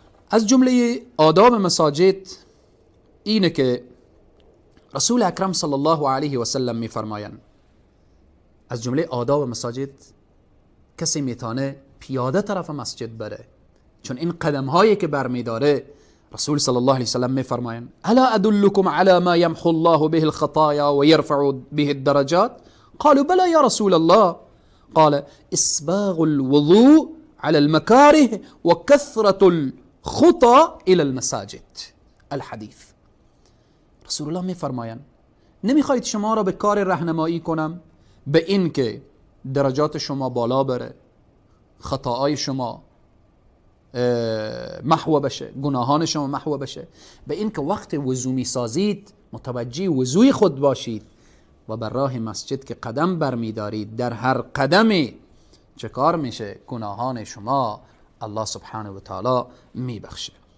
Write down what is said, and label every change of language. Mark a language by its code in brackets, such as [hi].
[fa] از جمله آداب مساجد اینه که رسول اکرم صلی الله علیه و سلم میفرمایند از جمله آداب مساجد کسی میتونه پیاده طرف مسجد بره، چون این قدم هایی که برمیداره رسول صلی الله علیه و سلم میفرمایند [ar] الا ادلکم علی ما یمحو الله به الخطایا و یرفع به الدرجات؟ قالوا بلى یا رسول الله. قال اسباغ الوضوء على المكاره وكثرة الخطى الى المساجد. الحدیث. [fa] رسول الله میفرمایند نمیخواید شما را به کار راهنمایی کنم به این که درجات شما بالا بره، خطاهای شما محو بشه، گناهان شما محو بشه، به این که وقت وضو میسازید متوجه وضوی خود باشید و بر راه مسجد که قدم برمیدارید در هر قدمی چه کار میشه؟ گناهان شما الله سبحانه و تعالی میبخشه.